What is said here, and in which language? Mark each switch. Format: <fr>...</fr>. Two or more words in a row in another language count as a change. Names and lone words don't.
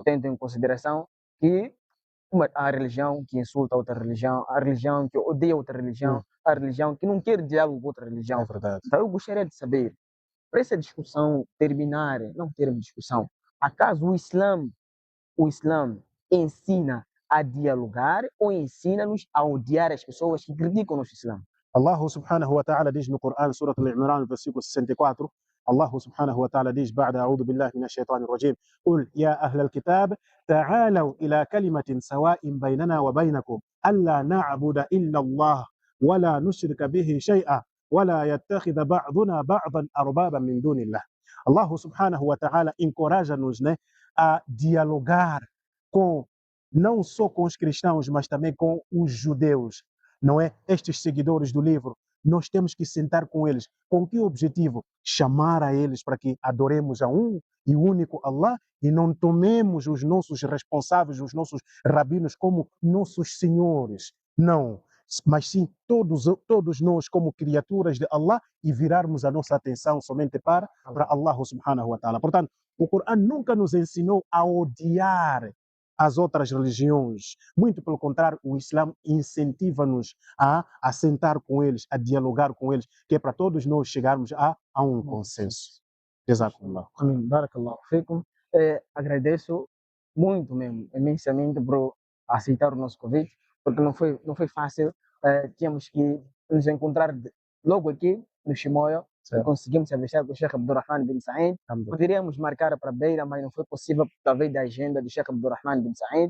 <pt>tendo em consideração que a religião que insulta outra religião, a religião que odeia outra religião, a religião que não quer diálogo com outra religião. É verdade. Então eu gostaria de saber, para essa discussão terminar, não termos discussão, acaso o Islã ensina a dialogar ou ensina-nos a odiar as pessoas que criticam o nosso Islã?</pt> <ar>الله سبحانه وتعالى</ar> <pt>diz no Corão,</pt> <ar>Surah Al-Imran, versículo 64, الله سبحانه وتعالى diz, بعد أعوذ بالله من الشيطان الرجيم, قل يا أهل الكتاب تعالوا إلى كلمة سواء بيننا وبينكم ألا نعبد إلا الله ولا نشرك به شيئا ولا يتخذ بعضنا بعضا أربابا من دون الله. الله سبحانه وتعالى</ar> <pt>encoraja-nos, né, a dialogar não só com os cristãos, mas também com os judeus, não é? Estes seguidores do livro, nós temos que sentar com eles. Com que objetivo? Chamar a eles para que adoremos a um e único Allah e não tomemos os nossos responsáveis, os nossos rabinos como nossos senhores. Não. mas sim todos nós como criaturas de Allah e virarmos a nossa atenção somente para</pt> <ar>الله سبحانه وتعالى.</ar> <pt>Portanto, o Corão nunca nos ensinou a odiar as outras religiões. Muito pelo contrário, o Islã incentiva-nos a sentar com eles, a dialogar com eles, que é para todos nós chegarmos a um consenso.</pt> <ar>Jazakumullah. Amém. بارك الله فيكم.</ar> <pt>Agradeço muito mesmo, imensamente, por aceitar o nosso convite, porque não foi fácil. Tínhamos que nos encontrar logo aqui no Chimoio e conseguimos avistar com o Sheikh Abdurrahman bin Said. Poderíamos marcar para Beira, mas não foi possível, talvez, da agenda do Sheikh Abdurrahman bin Said.</pt>